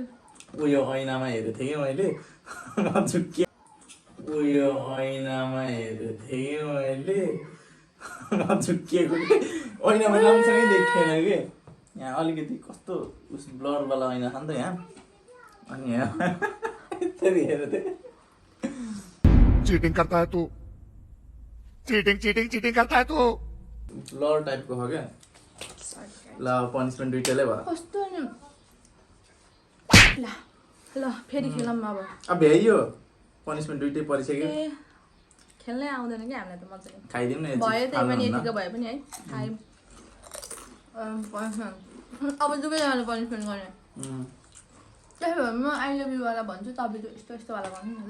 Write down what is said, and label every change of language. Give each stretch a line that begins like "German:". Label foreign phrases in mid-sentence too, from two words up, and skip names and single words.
Nepali: उयो ऐनामा हेरेको थिएँ कि मैले म झुक्के उयो ऐनामा हेरेको थिएँ कि मैले म झुक्किएको कि ऐनामा राम्रोसँगै देखेन कि यहाँ अलिकति कस्तो उस ब्लरवाला ऐना छ नि त यहाँ अनि यहाँ यसरी हेरेको थिएँ
Hindi: चीटिंग करता है तू चीटिंग चीटिंग चीटिंग करता है तू
Nepali: ब्लर टाइपको हो क्या ल पनिसमेन्ट दुइटैले भयो कस्तो नि ल ल फेरि खेलौँ अब अब भ्याइयो पनिसमेन्ट दुइटै परिसक्यो ए खेल्नै आउँदैन कि हामीलाई त मजाले खाइदिउँ न भयो त्यही पनि यतिको भए पनि है खायौँ अब दुवैजनाले पनिसमेन्ट गर्ने त्यही भएर म
English: I love you
Nepali: वाला भन्छु तपाईँ त यस्तो यस्तोवाला भन्नु नि ल